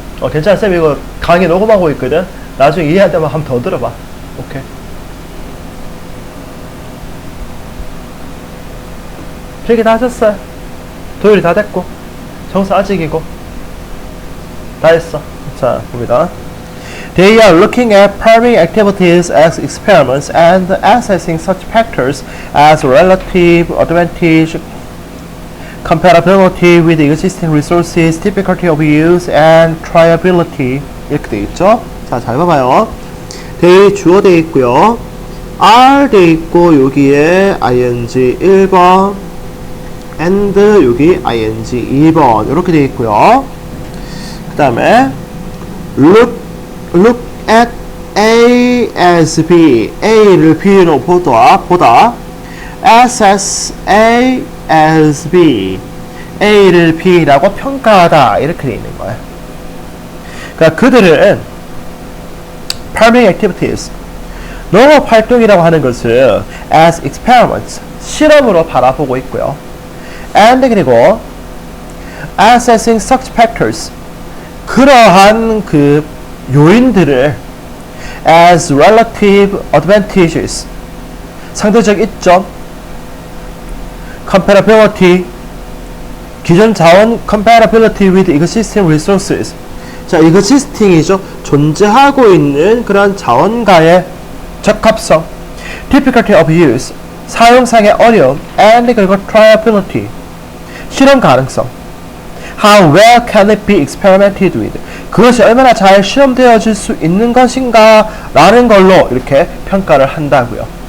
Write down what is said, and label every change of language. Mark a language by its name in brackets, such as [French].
[Korean] 괜찮아, 쌤 이거 강의 녹음하고 있거든? 나중에 이해할 때만 한 번 더 들어봐. 오케이. 필기 다 하셨어요. 도율이 다 됐고, 정수 아직이고, 다 했어. 자, 봅니다. [English] They are looking at primary activities as experiments and assessing such factors as relative advantage, comparability with existing resources, difficulty of use, and triability. [Korean] 이렇게 돼 있죠? 자, 잘 봐봐요. they 주어 돼 있고요. are 돼 있고, 여기에 ing 1번, and 여기 ing 2번. 이렇게 돼 있고요. 그 다음에 [English] look at A as B. [Korean] A를 B로 보다. [English] assess A as B. [Korean] A를 B라고 평가하다. 이렇게 되어 있는 거예요. 그러니까 그들은 [English] primary activities, [Korean] 농업 활동이라고 하는 것을 [English] as experiments, [Korean] 실험으로 바라보고 있고요. and 그리고 [English] assessing such factors, [Korean] 그러한 그 요인들을 [English] as relative advantages, [Korean] 상대적 이점, comparability, 기존 자원 [English] comparability with existing resources. [Korean] 자, existing이죠. 존재하고 있는 그런 자원과의 적합성, [English] difficulty of use, [Korean] 사용상의 어려움, and 그리고 triability, 실험 가능성. [English] How well can it be experimented with? [Korean] 그것이 얼마나 잘 실험되어질 수 있는 것인가 라는 걸로 이렇게 평가를 한다고요.